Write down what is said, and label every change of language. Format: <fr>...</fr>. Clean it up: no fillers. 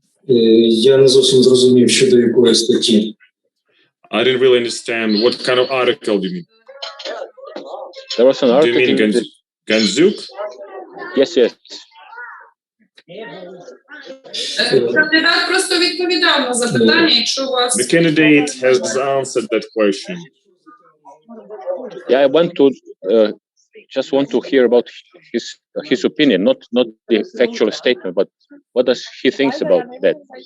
<uk>Я не зовсім зрозумів, щодо якої статті.</uk> <en>I didn't really understand what kind of article do you mean? There was an article. Do you mean Ganzuk? Yes, yes.</en> <uk>Кандидат просто відповідав на запитання, якщо у вас...</uk> <en>The candidate has answered that question. Yeah, I just want to hear about his opinion, not the factual statement, but what does he thinks about that?</en>